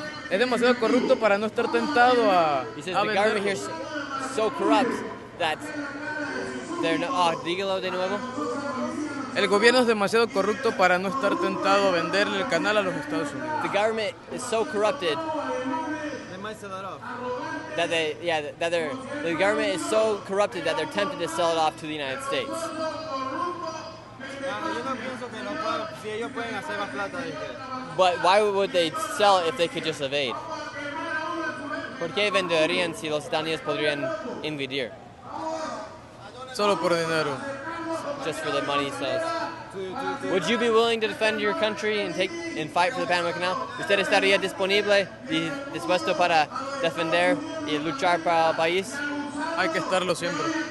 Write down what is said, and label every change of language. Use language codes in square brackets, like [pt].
[es] Es demasiado corrupto para no estar tentado a [en] the government here is so corrupt that they're [es] no, dígalo de nuevo. El gobierno es demasiado corrupto para no estar tentado a venderle el canal a los Estados Unidos. [en] The government is so corrupted They might sell it off. The government is so corrupted that they're tempted to sell it off to the United States. [es] Yo no pienso que si ellos pueden hacer más plata. [en] But why would they sell it if they could just evade? [es] ¿Por qué venderían si los Estados Unidos podrían invadir? Solo por dinero. [en] Just for the money, says. Would you be willing to defend your country and fight for the Panama Canal? [es] ¿Usted estaría disponible y dispuesto para defender y luchar para el país? Hay que estarlo siempre.